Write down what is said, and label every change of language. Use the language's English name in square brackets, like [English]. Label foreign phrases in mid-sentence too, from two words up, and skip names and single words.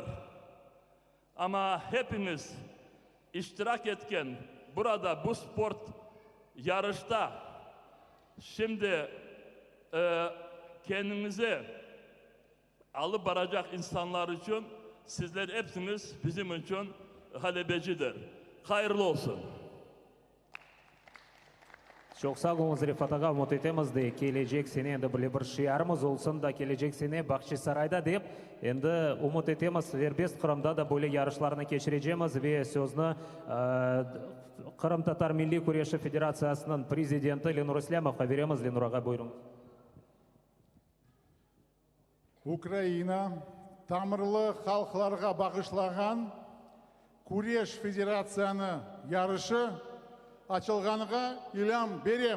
[Crimean Tatar] Ama hepiniz iştirak etken burada bu spor yarışta şimdi kendinizi alıp varacak insanlar için sizler hepsiniz bizim için galebecidir. Hayırlı olsun. Çok sağ olun Rifat ağa, umut etemiz de gelecek sene endi bir şiarımız olsun da gelecek sene Bahçesaray'da deyip endi umut etemiz serbest Kırım'da da böyle yarışlarını geçireceğimiz ve sözünü Kırım Tatar Milli Kureşi Federasyası'nın prezidenti Lenur İslamov'a veremiz. Lenur ağa buyurun. Ukrayna Tamirli Halklarga bağışlagan Kureş Federasyonu yarışı açılganıga ilam berem.